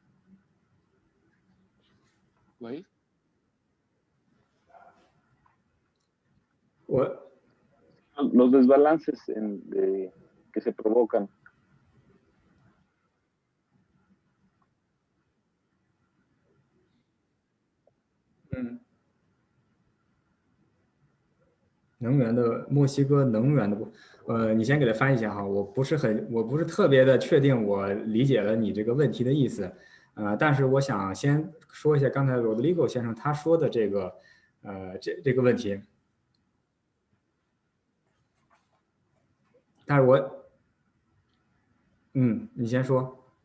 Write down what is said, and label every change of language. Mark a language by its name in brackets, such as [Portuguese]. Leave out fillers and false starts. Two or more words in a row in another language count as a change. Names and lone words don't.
[Chinese] 喂， [Spanish] Los desbalances que se provocan. Mm. [Chinese] 能源的墨西哥能源的你先给他翻译一下哈，我不是特别的确定我理解了你这个问题的意思，但是我想先说一下刚才Rodrigo先生他说的这个这个问题，但是你先说。